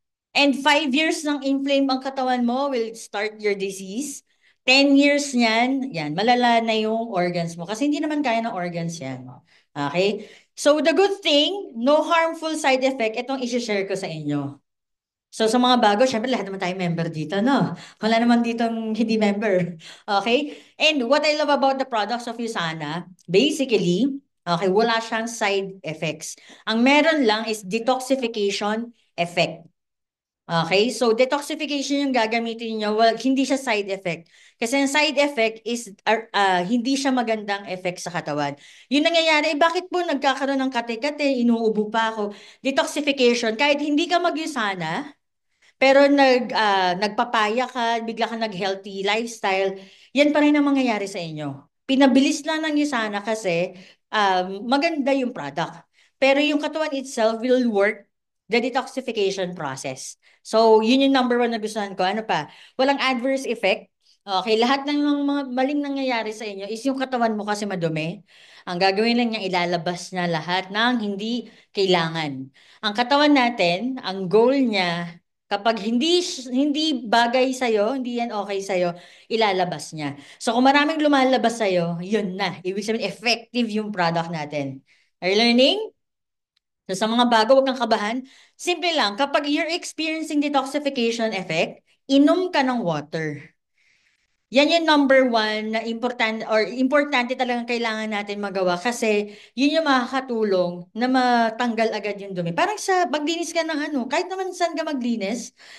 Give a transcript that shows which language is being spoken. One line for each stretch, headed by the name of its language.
English: And 5 years ng inflame
Filipino: ang katawan mo
English: will start your disease.
Filipino: 10 years niyan, yan, malala na yung organs mo. Kasi hindi naman kaya ng organs yan. Okay?
English: So, the good thing, no harmful side effect,
Filipino: itong isi-share ko sa inyo. So sa mga bago, syempre lahat naman tayo member dito, no? Wala naman ditong hindi member. Okay?
English: And what I love about the products of USANA, basically, okay,
Filipino: wala siyang
English: side effects.
Filipino: Ang meron lang is detoxification effect. Okay? So detoxification yung gagamitin niyo, well, hindi siya side effect. Kasi ang side effect is hindi siya magandang effect sa katawan. Yung nangyayari, bakit po nagkakaroon ng kate-kate, inuubo pa ako? Detoxification, kahit hindi ka mag-USANA, pero nagpapaya ka, bigla ka nag-healthy lifestyle, yan pa rin ang mangyayari sa inyo. Pinabilis lang ng sana kasi maganda yung product. Pero yung katawan
English: itself will work the detoxification process.
Filipino: So, yun yung number one na gustuhan ko. Ano pa? Walang adverse effect. Okay, lahat ng mga maling nangyayari sa inyo is yung katawan mo kasi madumi. Ang gagawin lang niya, ilalabas niya lahat ng hindi kailangan. Ang katawan natin, ang goal niya, kapag hindi bagay sa hindi yan okay sa ilalabas niya. So kung maraming lumalabas sa yun na. Ibig sabihin effective yung product natin.
English: Are you learning?
Filipino: So sa mga bago, wag kang kabahan.
English: Simple lang, kapag you're experiencing detoxification effect,
Filipino: inom ka ng
English: water.
Filipino: Yan yung number one na importante talagang kailangan natin magawa kasi yun yung makakatulong na matanggal agad yung dumi. Parang sa maglinis ka ng kahit naman saan ka maglinis,